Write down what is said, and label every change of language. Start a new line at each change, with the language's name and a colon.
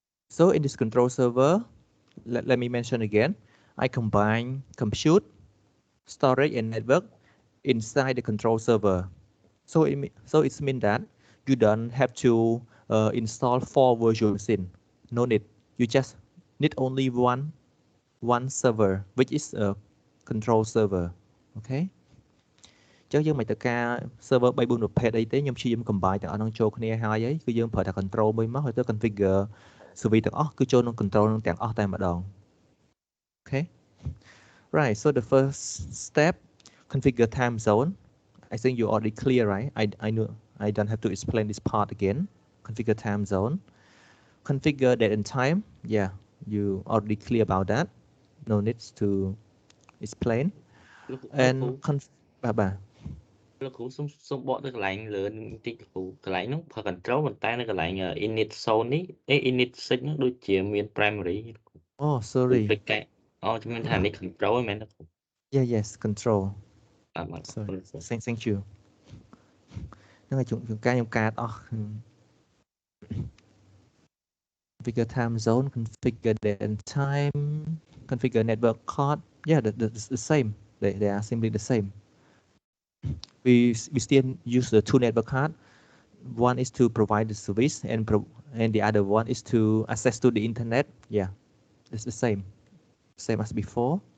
English: So in this control server, let me mention again, I combine compute, storage, and network inside the control server. So it means that you don't have to install 4 virtual machines. No need. You just need only one server, which is a control server. Okay.
Khmer: ចឹងយើងមិនទៅការ server 3 4ប្រភេទអីទេខ្ញុំព្យាយាម combine ទាំងអស់ហ្នឹងចូលគ្នាហើយគឺយើងប្រើតែ control មួយមកហើយទៅ configure service ទាំងអស់គឺចូលក្នុង control ហ្នឹងទាំងអស់តែម្ដង Okay.
English: Right, so the first step, configure time zone. I think you already clear, right? I know I don't have to explain this part again. Configure time zone. Configure date and time. Yeah, you already clear about that. No need to explain. And bye.
Khmer: លោកគ្រូសូមបកទៅកន្លែងលើបន្តិចលោកគ្រូកន្លែងហ្នឹងប្រើ control ប៉ុន្តែនៅកន្លែង init zone នេះ init sig ហ្នឹងដូចជាមាន primary.
English: Oh, sorry.
Khmer: ជំនាញថានេះ control ហ្នឹងមែនទេគ្រូ
English: Yeah, yes, control. Sorry. Thank you.
Khmer: ហ្នឹងហើយជួនកាលខ្ញុំកាត់អស់
English: configure time zone, configure date and time, configure network card. Yeah, that's the same. They are simply the same. We still use the 2 network card. One is to provide the service and the other one is to access to the internet. Yeah, it's the same as before.